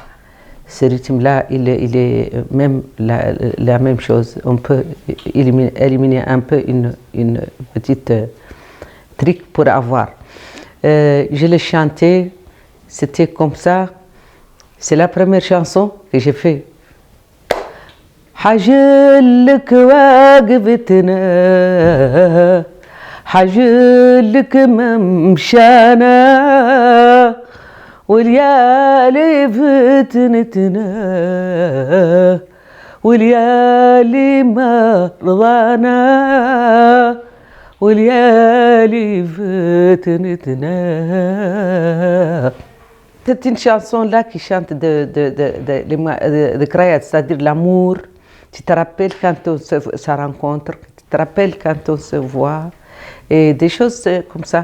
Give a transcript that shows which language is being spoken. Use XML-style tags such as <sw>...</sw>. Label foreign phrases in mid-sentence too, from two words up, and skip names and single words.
<fr>Ce rythme-là, il est même la même chose. On peut éliminer un peu une petite trick pour avoir. Je le chantais, c'était comme ça. C'est la première chanson que j'ai fait.</fr> <ar>حجلك واقفتنا حجلك ممشانا واليالي فتنتنا واليالي ما رضانا واليالي فتنتنا.</ar> <fr>C'est une chanson là qui chante de Krayat, c'est-à-dire l'amour. Tu te rappelles quand on se rencontre, tu te rappelles quand on se voit, et des choses comme ça.</fr>